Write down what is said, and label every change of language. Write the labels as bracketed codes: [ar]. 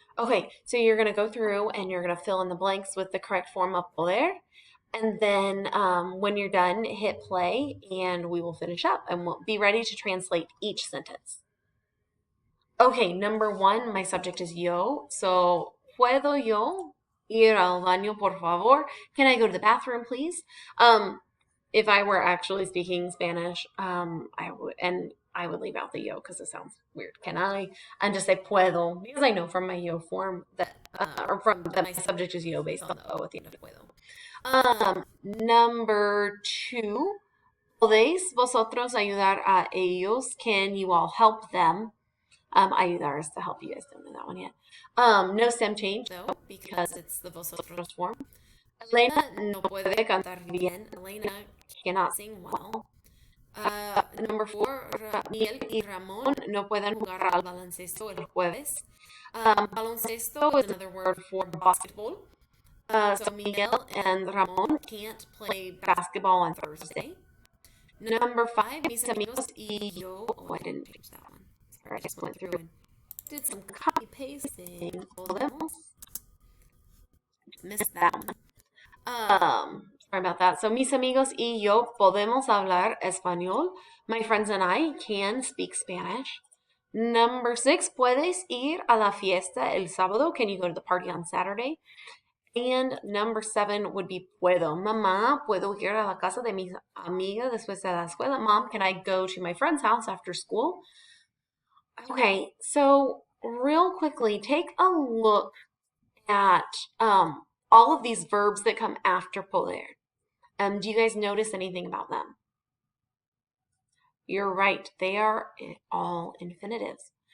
[en] Okay, so you're going to go through and you're going to fill in the blanks with the correct form of poder. And then when you're done, hit play and we will finish up and we'll be ready to translate each sentence. Okay, number one, my subject is yo. [es] So, ¿puedo yo ir al baño, por favor? [en] Can I go to the bathroom, please? If I were actually speaking Spanish, I would leave out the yo because it sounds weird. Can I? And just say puedo because I know from my yo form that or from that my subject is yo based on the o at the end of puedo. Number two, [es] ¿podéis vosotros ayudar a ellos? [en] Can you all help them? Ayudar is to help. You guys don't know that one yet. No stem change though because it's the vosotros form. [es] Elena no puede cantar bien. [en] Elena cannot sing well. Number four, [es] Miel y Ramón no pueden jugar al baloncesto el jueves. [en] Baloncesto is another word for basketball. So Miguel and Ramón can't play basketball on Thursday. Number five, [es] mis amigos y yo. [en] Oh, I didn't change that one. Sorry, I just went through and did some copy pasting. Podemos. Missed that one. Sorry about that. [es] So, mis amigos y yo podemos hablar español. [en] My friends and I can speak Spanish. Number six, [es] ¿puedes ir a la fiesta el sábado? [en] Can you go to the party on Saturday? And number seven would be puedo. [es] Mamá, ¿puedo ir a la casa de mis amigas después de la escuela? [en] Mom, can I go to my friend's house after school? Okay, so real quickly, take a look at all of these verbs that come after poder. Do you guys notice anything about them? You're right, they are all infinitives.